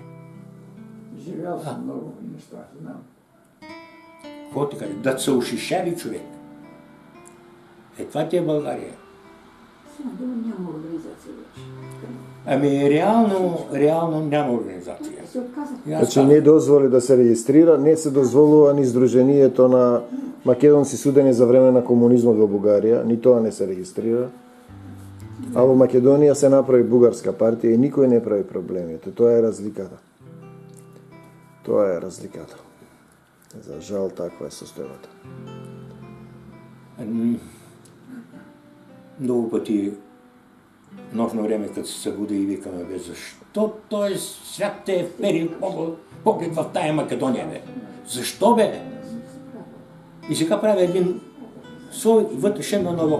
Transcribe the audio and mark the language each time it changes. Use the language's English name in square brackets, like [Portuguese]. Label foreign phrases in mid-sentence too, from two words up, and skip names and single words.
[Bulgarian] Живял съм много неща, знам. Какво ти кажа? Да се ушишави човек. Това ти е България. Сега няма организация вече. Ами реално няма организация. [Macedonian] Се отказах. Значи не дозволи да се регистрира, не се дозволува ни Сдруженијето на македонци судени за време на комунизмот во Бугарија, ни тоа не се регистрира. А во Македонија се направи бугарска партија и никој не прави проблемите. Тоа е разликата. Тоа е разликата. За жал таква е состојбата. [Bulgarian] Много пъти нощно време, като се събуди и викаме, бе, защо той свят те е вперил поглед в тая Македония, бе? Защо, бе? И сега прави един свой вътрешен монолог.